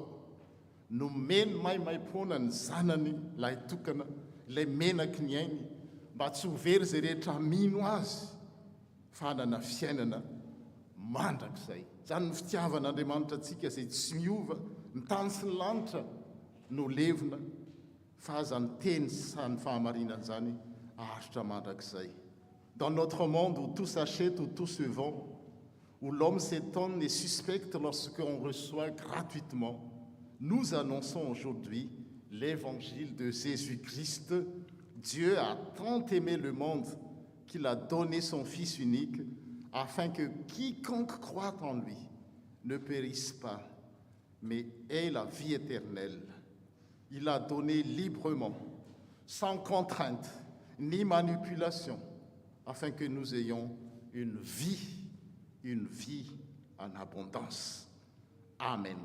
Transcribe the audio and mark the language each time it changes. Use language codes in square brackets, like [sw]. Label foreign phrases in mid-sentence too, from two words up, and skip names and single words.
[mg] Nomeny maimai-poana ny zanany ilay tokana, ilay menaky ny ainy, mba tsy ho very izay rehetra mino azy fa hanana fiainana mandrakizay. Zany ny fitiavan'Andriamanitra antsika izay tsy miova, ny tany sy ny lanitra no levona fa aza ny teny sy ny fahamarinana zany aharitra mandrakizay. [fr] Dans notre monde où tout s'achète, où tout se vend, où l'homme s'étonne et suspecte lorsqu'on reçoit gratuitement, nous annonçons aujourd'hui l'évangile de Jésus-Christ. Dieu a tant aimé le monde qu'il a donné son Fils unique afin que quiconque croit en lui ne périsse pas, mais ait la vie éternelle. Il a donné librement, sans contrainte, ni manipulation, afin que nous ayons une vie en abondance. Amen.